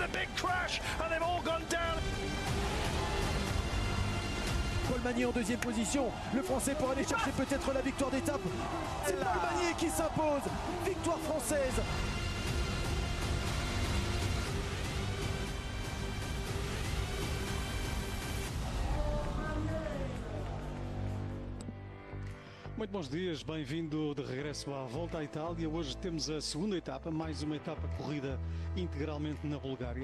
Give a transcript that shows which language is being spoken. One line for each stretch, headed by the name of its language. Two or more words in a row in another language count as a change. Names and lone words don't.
English: crash and they've all gone down.
French: Paul Magnier en deuxième position, le Français pour aller chercher peut-être la victoire d'étape. C'est Paul Magnier qui s'impose, victoire française.
Portuguese: Muito bons dias, bem-vindo de regresso à Volta à Itália. Hoje temos a segunda etapa, mais uma etapa corrida integralmente na Bulgária.